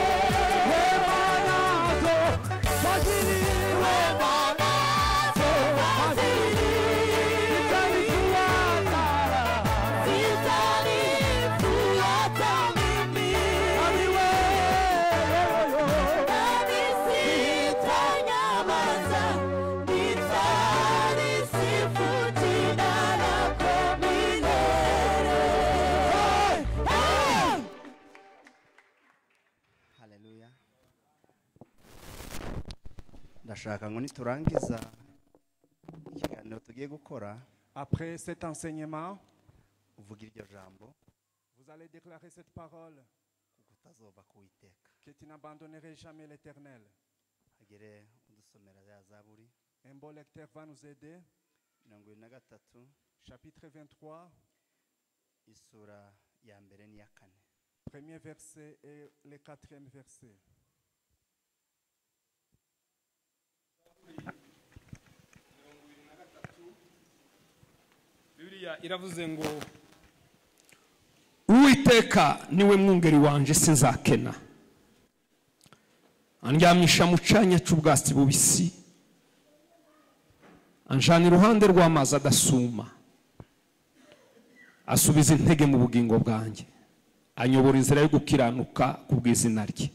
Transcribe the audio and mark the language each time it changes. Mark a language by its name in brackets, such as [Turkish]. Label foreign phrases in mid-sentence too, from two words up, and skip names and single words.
[Swahili] Wema nazo fadhili, wema nazo fadhili, zitanifuata mimi, nami sitanyamaza, nitalisifu jina lako milele. Haleluya. [Kinyarwanda] Ndashaka ngo niturangiza ikiganiro tugiye gukora, [French] Après cet enseignement, [Kinyarwanda] uvuga iryo jambo [French] vous allez déclarer cette parole, [Kinyarwanda] kutazoba kuwiteka. [French] que tu n'abandonnerai jamais l'Éternel. [Kinyarwanda] Hagere udusomera ya Zaburi [French] Un bon lecteur va nous aider. 23 Chapitre 23, [Kinyarwanda] isura ya mbere n'iya kane. [French] premier verset et le 4e verset. [Kinyarwanda] Bibiliya iravuze ngo Uwiteka niwe mwungeri wanje sinzakena, andyamisha mu canya c'ubwatsi bubisi, anjana iruhande rw'amazi adasuma, asubiza intege mu bugingo bwanjye, anyobora inzira yo gukiranuka ku bw'izina rye.